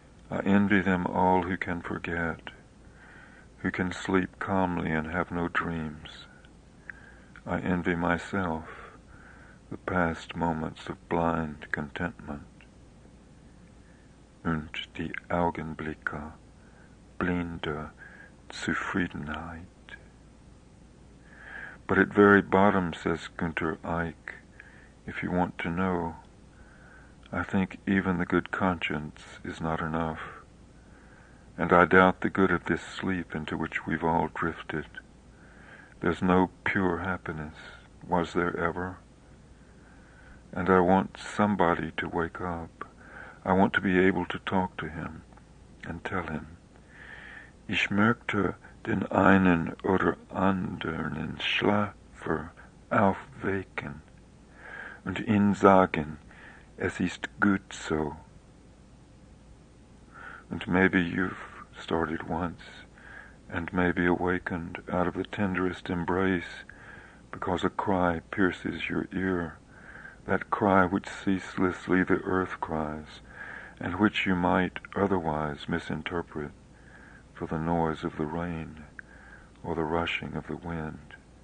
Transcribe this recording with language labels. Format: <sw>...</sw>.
<en>I envy them all who can forget, who can sleep calmly and have no dreams. I envy myself the past moments of blind contentment.</en> <de>Und die Augenblicke blinder Zufriedenheit.</de> <en>But at very bottom, says Günther Eich, if you want to know, I think even the good conscience is not enough, and I doubt the good of this sleep into which we've all drifted. There's no pure happiness, was there ever? And I want somebody to wake up. I want to be able to talk to him and tell him,</en> <de>Ich möchte den einen oder anderen Schlafer aufwecken und ihn sagen, es ist gut so. And maybe you've started once, and maybe awakened out of the tenderest embrace because a cry pierces your ear, that cry which ceaselessly the earth cries, and which you might otherwise misinterpret for the noise of the rain or the rushing of the wind.</de>